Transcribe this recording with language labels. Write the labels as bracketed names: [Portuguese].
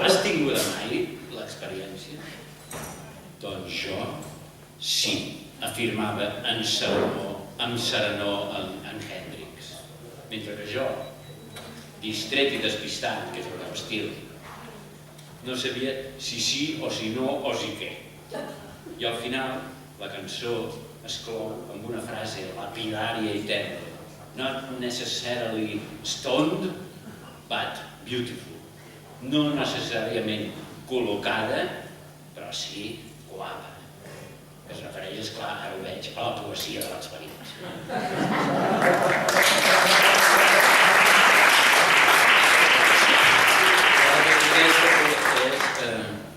[Catalan] Has tingut mai l'experiència? Doncs jo sí, afirmava amb serenor en Hendrix. Mentre que jo, distret i despistat, que és el meu estil, no sabia si sí o si no o si què. I al final la cançó es clou amb una frase lapidària i tendra. [English] Not necessarily stoned, but beautiful. [Catalan] No necessàriament col·locada, però sí guapa. Que es refereix, esclar, ara ho veig, a la poesia de l'experiència.